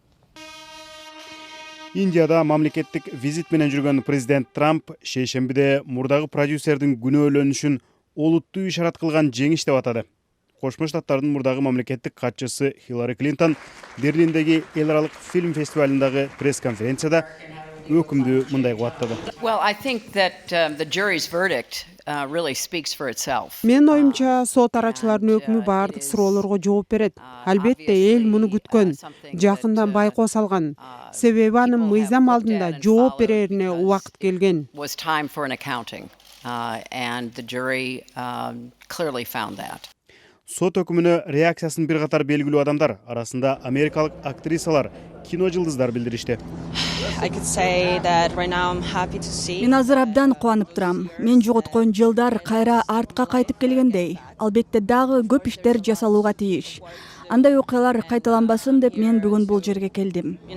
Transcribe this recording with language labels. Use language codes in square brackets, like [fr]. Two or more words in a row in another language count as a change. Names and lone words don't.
[ky] Индияда мамлекеттик визит менен жүргөн президент Трамп шейшембиде мурдагы продюсердин күнөөлөнүшүн олуттуу ишарат кылган жеңиш деп атады. Кошмо Штаттардын мурдагы мамлекеттик катчысы Хиллари Клинтон Берлиндеги эл аралык фильм фестивалындагы пресс-конференцияда өкүмдү мындай кубаттады. [en] Well, I think that the jury's verdict really speaks for itself. [ky] Мен оюмча сот арачыларынын өкмү баардык суроолорго жооп берет. Албетте эл муну күткөн, жакындан байкоо салган. Себеби анын мыйзам алдында жооп берерине убакыт келген. [en] Was time for an accounting, and the jury clearly found that. [ky] Сот өкүмүнө реакциясын бир катар белгилүү адамдар, арасында америкалык актрисалар, кино жылдыздар билдиришти. Мен азыр абдан кубанып турам. Мен жоготкон жылдар кайра артка кайтып келгендей. Албетте дагы көп иштер жасалууга тийиш. Андай окуялар кайталанбасын деп мен бүгүн бул жерге келдим.